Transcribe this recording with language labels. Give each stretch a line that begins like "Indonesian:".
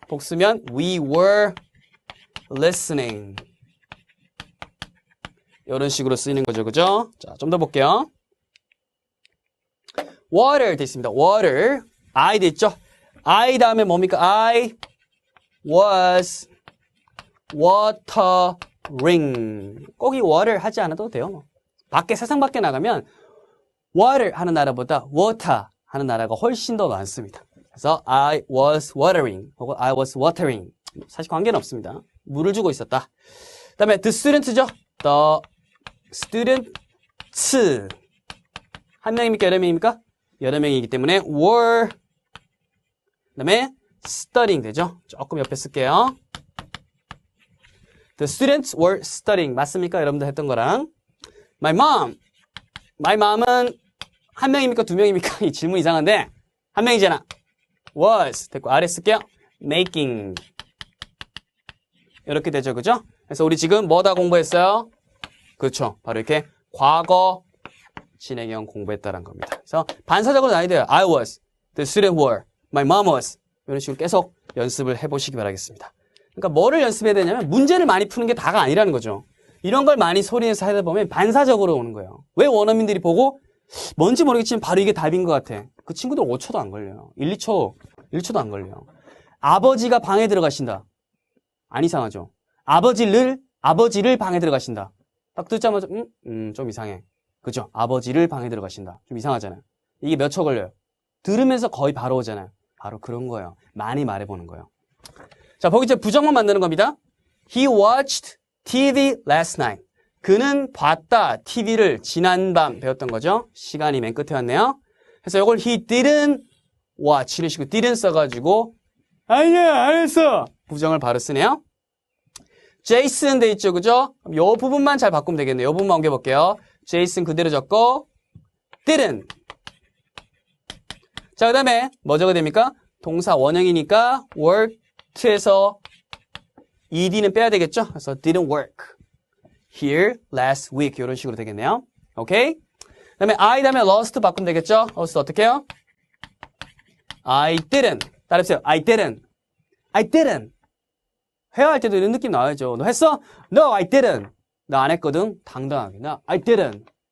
Korean: 복수면
English: we were listening.
Korean: 이런 식으로 쓰이는 거죠. 그죠? 자, 좀 더 볼게요. water 돼 있습니다. water. I 돼 있죠? I 다음에 뭡니까?
English: I was watering.
Korean: 꼭 이 water 하지 않아도 돼요. 밖에 세상 밖에 나가면 water 하는 나라보다 water 하는 나라가 훨씬 더 많습니다.
English: 그래서 I was watering 혹은 I was watering.
Korean: 사실 관계는 없습니다. 물을 주고 있었다. 그 다음에 the student죠.
English: The students.
Korean: 한 명입니까? 여러 명입니까? 여러 명이기 때문에 were. 그 다음에 studying 되죠. 조금 옆에 쓸게요.
English: The students were studying.
Korean: 맞습니까? 여러분들 했던 거랑. My mom은 한 명입니까? 두 명입니까? 이 질문 이상한데 한 명이잖아. was 됐고 아래 쓸게요. making. 이렇게 되죠. 그죠? 그래서 우리 지금 뭐다 공부했어요? 그렇죠. 바로 이렇게 과거 진행형 공부했다는 겁니다. 그래서 반사적으로 나야 돼요.
English: I was, the student were, my mom was.
Korean: 이런 식으로 계속 연습을 해보시기 바라겠습니다. 그러니까 뭐를 연습해야 되냐면 문제를 많이 푸는 게 다가 아니라는 거죠. 이런 걸 많이 소리내서 하다 보면 반사적으로 오는 거예요. 왜 원어민들이 보고 뭔지 모르겠지만 바로 이게 답인 것 같아. 그 친구들 5초도 안 걸려요. 1초도 안 걸려요. 아버지가 방에 들어가신다. 안 이상하죠? 아버지를 방에 들어가신다. 딱 듣자마자 좀 이상해. 그죠? 아버지를 방에 들어가신다. 좀 이상하잖아요. 이게 몇 초 걸려요? 들으면서 거의 바로 오잖아요. 바로 그런 거예요. 많이 말해보는 거예요. 자, 보기 전에 부정만 만드는 겁니다.
English: He watched TV last night.
Korean: 그는 봤다. TV를 지난밤 배웠던 거죠. 시간이 맨 끝에 왔네요. 그래서 이걸
English: he didn't watch
Korean: 이런 식으로 didn't 써가지고 아니야 안 했어. 부정을 바로 쓰네요. Jason 돼 있죠. 그죠? 요 부분만 잘 바꾸면 되겠네요. 요 부분만 옮겨볼게요. Jason 그대로 적고 didn't. 자, 그 다음에 뭐 적어야 됩니까? 동사 원형이니까 worked에서 ed는 빼야 되겠죠?
English: 그래서 didn't work here last week
Korean: 이런 식으로 되겠네요. 오케이? 그 다음에 I 다음에 lost 바꾸면 되겠죠? lost 어떻게 해요?
English: I didn't.
Korean: 따라해보세요.
English: I didn't.
Korean: 회화할 때도 이런 느낌 나와야죠. 너 했어?
English: No, I didn't.
Korean: 나 안 했거든. 당당하게. 나 I didn't.